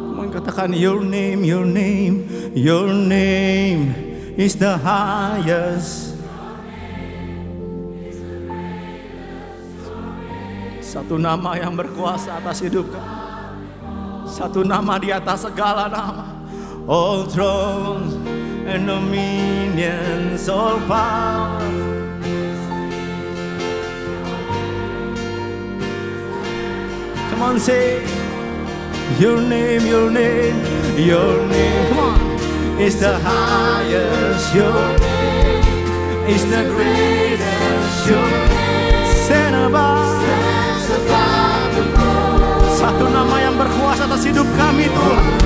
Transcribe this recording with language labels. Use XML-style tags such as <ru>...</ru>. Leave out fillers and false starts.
<id>Katakan</id> <en>your name, your name, your name is the highest.</en> <id>Satu nama yang berkuasa atas hidup kami. Satu nama di atas segala nama.</id> <en>All thrones and dominions, all power. Come on, say your name, your name, your name. Come on, is the highest. Your name is the greatest. Your name stand above.</en> <id>Satu nama yang berkuasa atas hidup kami, Tuhan.</id>